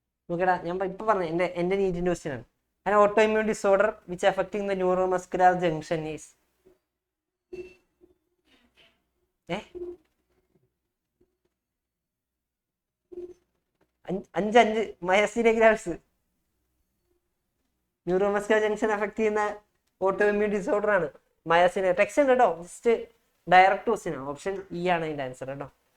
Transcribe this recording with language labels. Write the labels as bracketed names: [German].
[Malayalam] നോക്കടാ, ഞാൻ ഇപ്പൊ പറഞ്ഞ എന്റെ നീറ്റിന്റെ ക്വസ്റ്റ്യൻ ആണ്. [English] An autoimmune disorder which affecting the neuromuscular junction is 5 myasthenia gravis. Neuromuscular junction affect ചെയ്യുന്ന [Malayalam] ഓട്ടോ ഇമ്മ്യൂൺ ഡിസോർഡർ ആണ്. മയോസിൻ ടെക്സ്റ്റ് ഉണ്ട് കേട്ടോ, ജസ്റ്റ് ഡയറക്റ്റ് ക്വസ്റ്റ്യൻ ആണ്. ഓപ്ഷൻ ഇ ആണ് അതിന്റെ ആൻസർ കേട്ടോ.